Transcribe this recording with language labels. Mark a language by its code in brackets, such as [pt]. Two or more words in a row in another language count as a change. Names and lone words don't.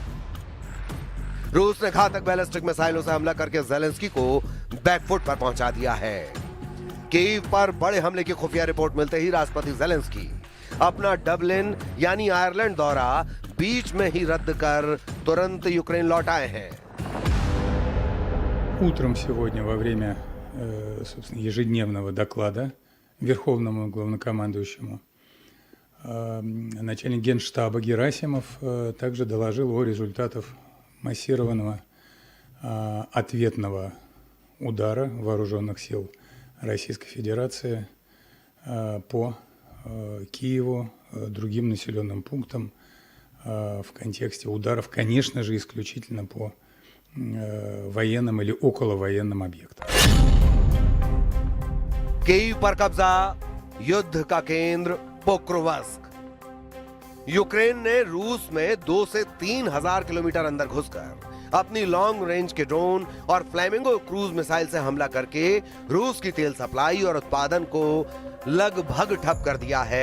[hi] रूस ने घातक [en] ballistic missiles [hi] से हमला करके ज़ेलेंस्की को बैकफुट पर पहुंचा दिया है। कीव पर बड़े हमले की खुफिया रिपोर्ट मिलते ही राष्ट्रपति ज़ेलेंस्की अपना डबलिन यानी आयरलैंड दौरा बीच में ही रद्द कर तुरंत यूक्रेन लौट आए हैं। [ru] Утром сегодня во время, собственно, ежедневного доклада Верховному главнокомандующему начальник Генштаба Герасимов также доложил о результатах массированного ответного удара вооруженных сил Российской Федерации по Киеву, другим населенным пунктам в контексте ударов, конечно же, исключительно по военным или околовоенным объектам. [hi] कीव पर कब्जा, युद्ध का केंद्र पोक्रोवस्क। यूक्रेन ने रूस में 2 से 3 हजार किलोमीटर अंदर घुसकर अपनी [en] long range [hi] के ड्रोन और फ्लैमिंगो [en] cruise missile [hi] से हमला करके रूस की तेल सप्लाई और उत्पादन को लगभग ठप कर दिया है।